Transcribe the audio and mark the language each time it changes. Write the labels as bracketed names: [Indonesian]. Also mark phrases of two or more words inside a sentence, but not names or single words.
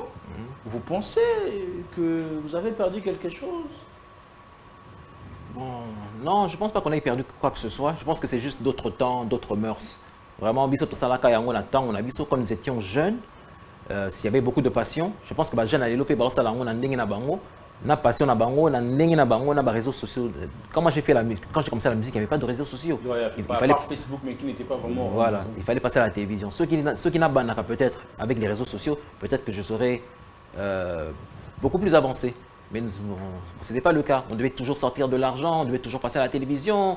[French] Vous pensez que vous avez perdu quelque chose? Bon, non, je ne pense pas qu'on ait perdu quoi que ce soit. Je pense que c'est juste d'autres temps, d'autres mœurs. Vraiment, quand nous étions jeunes, s'il y avait beaucoup de passion, je pense que les jeunes allaient l'opérer, [Lingala] na passion na bango, na [French] réseaux sociaux. Quand moi j'ai fait la musique, quand j'ai commencé la musique, il n'y avait pas de réseaux sociaux. Il fallait Facebook, mais qui n'était pas vraiment. Voilà, il fallait passer à la télévision. Ceux qui n'ont pas peut-être avec les réseaux sociaux, peut-être que je serais beaucoup plus avancé. Mais ce n'était pas le cas. On devait toujours sortir de l'argent, on devait toujours passer à la télévision.